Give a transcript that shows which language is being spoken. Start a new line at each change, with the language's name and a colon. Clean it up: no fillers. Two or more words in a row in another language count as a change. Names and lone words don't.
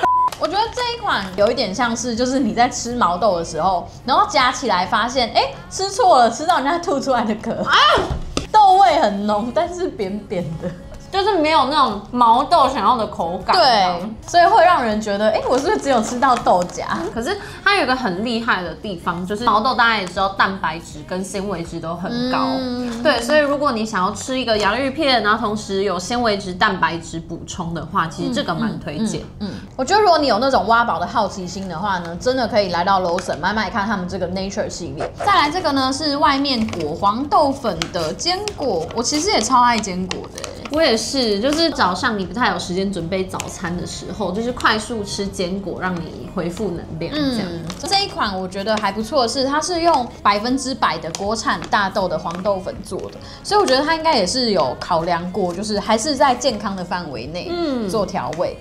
Chinese: 我覺得這一款有一點像是，就是你在吃毛豆的時候，然後夾起來發現，哎，吃錯了，吃到人家吐出來的殼，豆味很濃，但是扁扁的。就是沒有那種毛豆想要的口感，對，所以會讓人覺得，哎，我是不是只有吃到豆莢？可是它有一個很厲害的地方，就是毛豆大家也知道，蛋白質跟纖維質都很高，對，所以如果你想要吃一個洋芋片，然後同時有纖維質、蛋白質補充的話，其實這個蠻推薦。我覺得如果你有那種挖寶的好奇心的話呢，真的可以來到 Lawson 買買看他們這個 Nature 系列。再來這個呢是外面裹黃豆粉的堅果，我其實也超愛堅果的，我也是，就是早上你不太有時間準備早餐的时候，就是快速吃堅果，讓你恢復能量。這樣，這一款我覺得還不錯的是，它是用100%的國產大豆的黄豆粉做的，所以我覺得它應該也是有考量過，就是還是在健康的範圍內做調味。